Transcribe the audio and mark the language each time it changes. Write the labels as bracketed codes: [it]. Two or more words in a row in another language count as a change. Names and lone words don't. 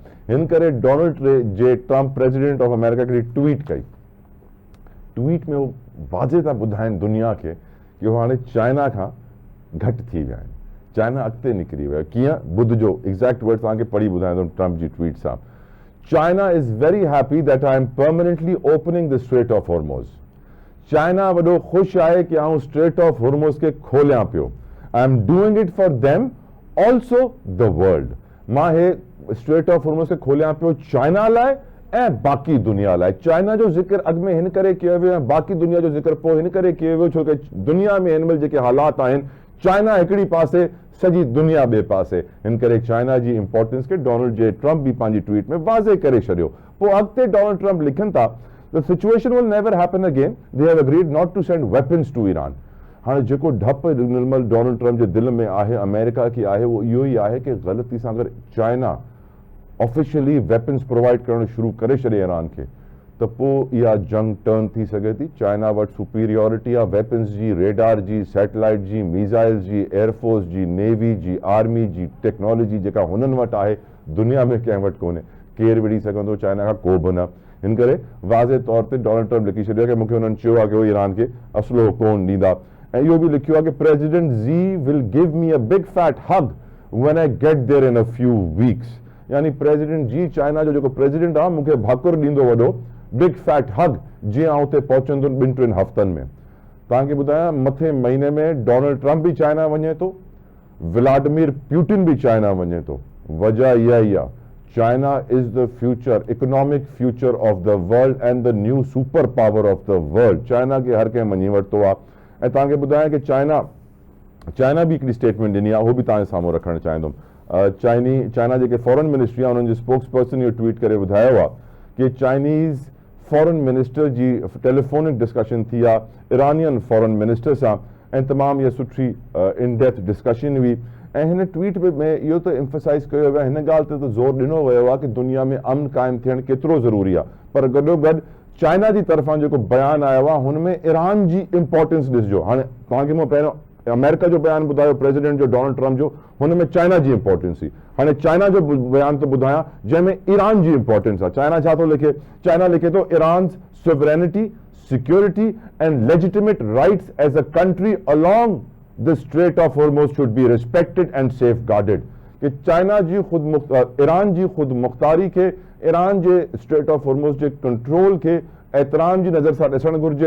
[sd] हिन करे डोनाल्ड जे ट्रंप [en] President of America [sd] हिकिड़ी ट्वीट कई। ट्वीट में वो वाज़े था ॿुधाइनि दुनिया खे कि उहो हाणे चाइना खां घटि थी विया आहिनि, चाइना अॻिते निकिरी वियो आहे। कीअं ॿुधिजो, [en] exact word [sd] तव्हांखे पढ़ी ॿुधाईंदुमि ट्रंप जी ट्वीट सां। [en] China is very happy that I am permanently opening the Strait of Hormuz. [sd] China वॾो ख़ुशि आहे कि आऊं Strait of Hormuz खे खोलियां पियो. [en] I am doing it for them, also the world. [sd] मां हे Strait of Hormuz खे खोलियां पियो चाइना लाइ ऐं बाक़ी दुनिया लाइ. चाइना जो ज़िक्र अॻु में हिन करे कयो वियो ऐं बाक़ी दुनिया जो ज़िक्र पोइ हिन करे कयो वियो छो कि दुनिया में हिन महिल जेके हालात आहिनि, चाइना हिकिड़ी पासे सॼी दुनिया ॿिए पासे, हिन करे चाइना जी इंपॉर्टेंस खे डोनाल्ड जे ट्रम्प बि पंहिंजी ट्वीट में वाज़े करे छॾियो. पोइ अॻिते डोनाल्ड ट्रम्प लिखनि था, [en] the situation will never happen again. They have agreed not to send weapons to Iran. [sd] हाणे जेको डपु निर्मल डोनाल्ड ट्रम्प जे दिलि में आहे अमेरिका की आहे उहो इहो ई आहे कि ग़लती सां अगरि चाइना [en] officially weapons provide [sd] करणु शुरू करे छॾे ईरान खे त पोइ इहा जंग टर्न थी सघे थी. चाइना वटि सुपीरियोरिटी आहे वेपन्स जी, रेडार जी, सैटेलाइट जी, मिसाइल्स जी, एयरफोर्स जी, नेवी जी, आर्मी जी टेक्नोलॉजी जेका हुननि वटि आहे दुनिया में कंहिं वटि कोन्हे. केरु विड़ी सघंदो चाइना खां, को बि न. हिन करे वाज़े तौर ते डोनाल्ड ट्रम्प लिखी छॾियो कि मूंखे हुननि चयो आहे कि उहे ईरान खे असलो कोन ॾींदा. ऐं इहो बि लिखियो आहे कि [en] President Xi will give me a big fat hug when I get there in a few weeks. [sd] यानी प्रेसिडेंट जी चाइना जो जेको प्रेसिडेंट आहे मूंखे भाकुर ॾींदो वॾो [en] big fat hug [sd] जीअं आउं उते पहुचंदुमि 2-3 हफ़्तनि में. तव्हांखे ॿुधायां मथे महीने में डोनाल्ड ट्रम्प बि चाइना वञे थो, व्लादिमीर पुतिन बि चाइना वञे थो. वजह इहा ई आहे, [en] China is the future, economic future of the world and the new superpower of the world. [sd] चाइना खे हर कंहिं मञी वरितो आहे. ऐं तव्हांखे ॿुधायां कि चाइना बि हिकिड़ी स्टेटमेंट ॾिनी आहे, उहो बि तव्हांजे साम्हूं रखणु चाहींदुमि. चाइना जेके [en] foreign ministry [sd] आहे उन्हनि जे [en] spokes person [sd] इहो ट्वीट करे ॿुधायो आहे कि [en] Chinese foreign minister [sd] जी [en] telephonic discussion [sd] थी आहे [en] Iranian foreign minister [sd] सां ऐं तमामु इहा सुठी [en] in depth discussion [sd] हुई. ऐं हिन ट्वीट में इहो त एम्फसाइज़ कयो वियो आहे, हिन ॻाल्हि ते त ज़ोर ॾिनो वियो आहे कि दुनिया में अमन क़ाइमु थियणु केतिरो ज़रूरी आहे. पर गॾोगॾु चाइना जी तरफ़ां जेको बयानु आयो आहे हुन में ईरान जी इंपॉर्टेंस ॾिसिजो. हाणे तव्हांखे मां पहिरियों अमेरिका जो बयानु ॿुधायो प्रेसिडेंट जो डोनाल्ड ट्रम्प जो, हुन में चाइना जी इंपॉर्टेंस हुई. हाणे चाइना जो बयानु थो ॿुधायां जंहिंमें ईरान जी इंपॉर्टेंस आहे. चाइना छा थो लिखे? चाइना लिखे थो ईरान [en] sovereignty, security and legitimate rights as a country along the Strait of Hormuz should be respected and safeguarded. [sd] कि चाइना जी ईरान जी खुद मुख्तारी के ईरान जे स्ट्रेट ऑफ हॉर्मुज़ जे कंट्रोल के एहतराम जी नज़र सां ॾिसणु घुरिजे.